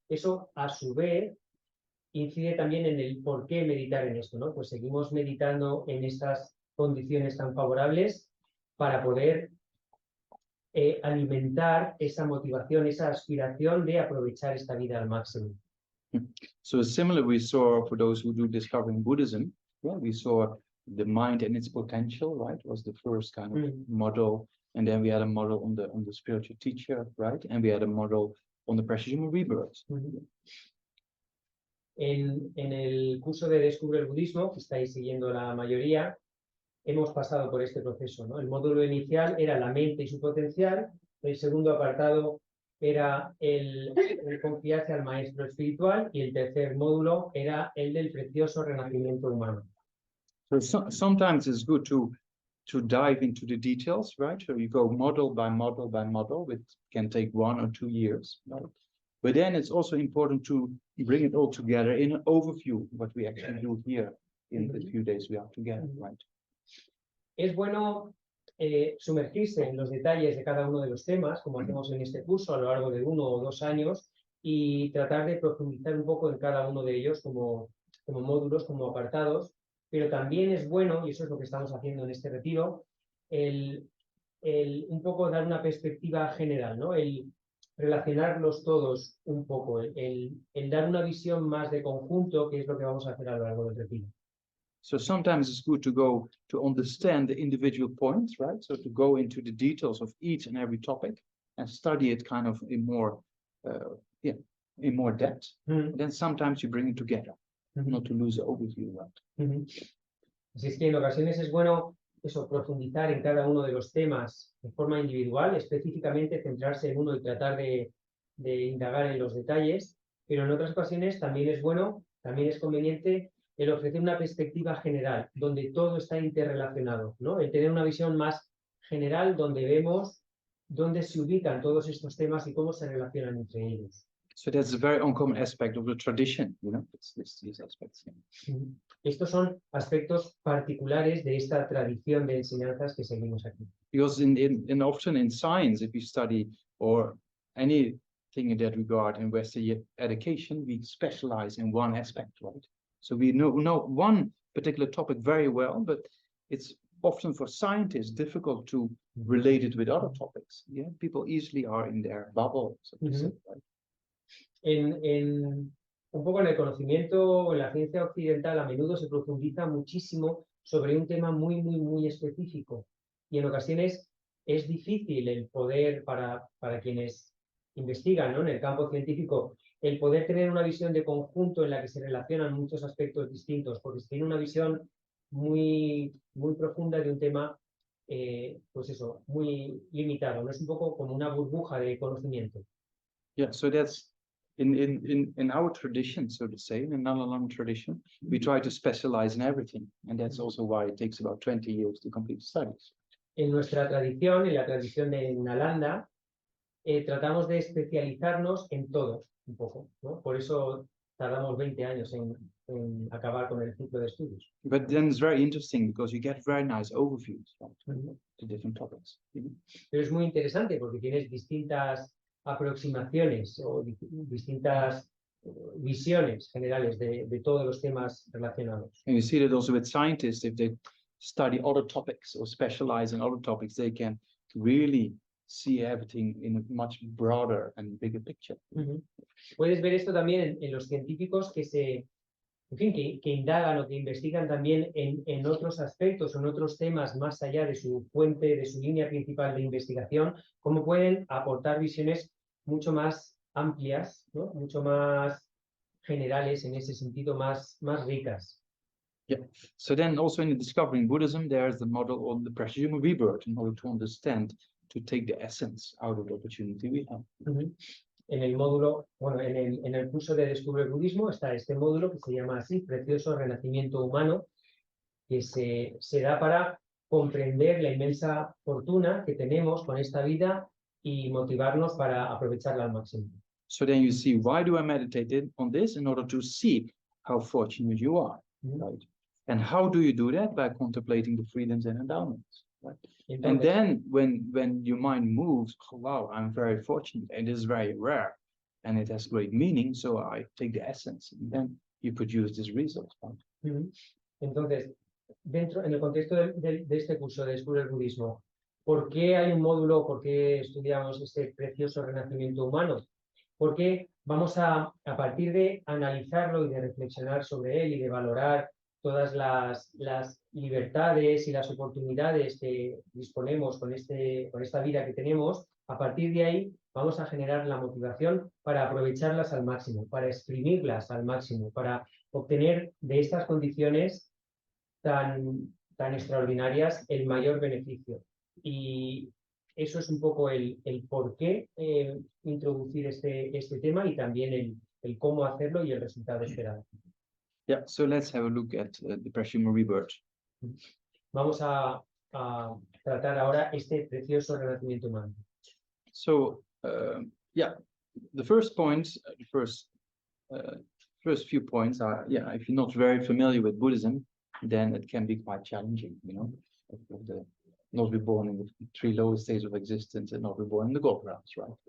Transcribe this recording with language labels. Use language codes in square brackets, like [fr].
[es] Eso, a su vez, incide también en el por qué meditar en esto, ¿no? Pues seguimos meditando en estas condiciones tan favorables para poder alimentar esa motivación, esa aspiración de aprovechar esta vida al máximo. [en] So similar we saw for those who do discovering Buddhism, yeah, we saw the mind and its potential, right? Was the first kind of model, and then we had a model on the spiritual teacher, right? And we had a model on the precious human rebirth. [es] En el curso de Descubre el Budismo, que estáis siguiendo la mayoría, hemos pasado por este proceso, ¿no? El módulo inicial era la mente y su potencial, el segundo apartado era el confiarse al maestro espiritual y el tercer módulo era el del precioso renacimiento humano. [en] So sometimes it's good to dive into the details, right? So you go model by model by model, which can take 1 or 2 years, right? But then it's also important to bring it all together in an overview, what we actually do here in the few days we are together, right? [es] Es bueno sumergirse en los detalles de cada uno de los temas, como hacemos en este curso a lo largo de 1 o 2 años, y tratar de profundizar un poco en cada uno de ellos como módulos, como apartados, pero también es bueno, y eso es lo que estamos haciendo en este retiro, un poco dar una perspectiva general, ¿no? El relacionarlos todos un poco, el dar una visión más de conjunto, que es lo que vamos a hacer a lo largo del retiro. [en] So sometimes it's good to go to understand the individual points, right? So to go into the details of each and every topic and study it kind of in more depth. And then sometimes you bring it together, not to lose the overview, right? [es] Así es que en ocasiones es bueno eso, profundizar en cada uno de los temas de forma individual, específicamente centrarse en uno y tratar de indagar en los detalles, pero en otras ocasiones también es bueno, también es conveniente el ofrecer una perspectiva general, donde todo está interrelacionado, ¿no? El tener una visión más general donde vemos dónde se ubican todos estos temas y cómo se relacionan entre ellos. [en] So that's a very uncommon aspect of the tradition, you know, these aspects. Yeah. [es] Estos son aspectos particulares de esta tradición de enseñanzas que seguimos aquí. [en] Because often in science, if you study or anything in that regard in Western education, we specialize in one aspect, right? So we know one particular topic very well, but it's often for scientists difficult to relate it with other topics. Yeah, people easily are in their bubble, so to say, right? [es] Un poco en el conocimiento, en la ciencia occidental, a menudo se profundiza muchísimo sobre un tema muy, muy, muy específico. Y en ocasiones es difícil el poder, para quienes investigan, ¿no? En el campo científico, el poder tener una visión de conjunto en la que se relacionan muchos aspectos distintos, porque se tiene una visión muy, muy profunda de un tema, pues eso, muy limitado, ¿no? Es un poco como una burbuja de conocimiento. [en] Yeah, so that's in our tradition, so to say, in the Nalalam tradition, we try to specialize in everything, and that's also why it takes about 20 years to complete studies. [es] En nuestra tradición, en la tradición de Nalanda, tratamos de especializarnos en todo, un poco, ¿no? Por eso tardamos 20 años en acabar con el ciclo de estudios. [en] But then it's very interesting because you get very nice overviews, right, to different topics. [es] Pero es muy interesante porque tienes distintas aproximaciones o distintas visiones generales de todos los temas relacionados. [en] And you see that also with scientists, if they study other topics or specialize in other topics, they can really see everything in a much broader and bigger picture. [es] Puedes ver esto también en los científicos que indagan o que investigan también en otros aspectos o en otros temas más allá de su fuente, de su línea principal de investigación, cómo pueden aportar visiones mucho más amplias, ¿no? Mucho más generales, en ese sentido, más ricas. [en] So then also in the Discovering Buddhism, there's the model on the Prashyuma rebirth in order to understand, to take the essence out of the opportunity we have. Ujú. [es] En el módulo, bueno, en el curso de Descubre el Budismo está este módulo que se llama así, Precioso Renacimiento Humano, que se da para comprender la inmensa fortuna que tenemos con esta vida y motivarnos para aprovecharla al máximo. [en] So then you see, why do I meditate on this? In order to see how fortunate you are, right? And how do you do that? By contemplating the freedoms and endowments, right? And [es] Entonces, [en] then when your mind moves, oh, wow, I'm very fortunate, and it is very rare, and it has great meaning, so I take the essence, and then you produce this result, right? ujú. [es] Entonces, en el contexto de este curso de Descubre el Budismo, ¿por qué hay un módulo? ¿Por qué estudiamos este precioso renacimiento humano? Porque vamos a partir de analizarlo y de reflexionar sobre él y de valorar todas las libertades y las oportunidades que disponemos con esta vida que tenemos, a partir de ahí vamos a generar la motivación para aprovecharlas al máximo, para exprimirlas al máximo, para obtener de estas condiciones tan extraordinarias el mayor beneficio. Y eso es un poco el por qué introducir este tema y también el cómo hacerlo y el resultado esperado. [en] Yeah, so let's have a look at the Prashyuma rebirth. [es] Vamos a tratar ahora este precioso renacimiento humano. [en] So, yeah, the first point, first few points are, yeah, if you're not very familiar with Buddhism, then it can be quite challenging, you know, not be born in the three lowest states of existence and not be born in the gold realms, right?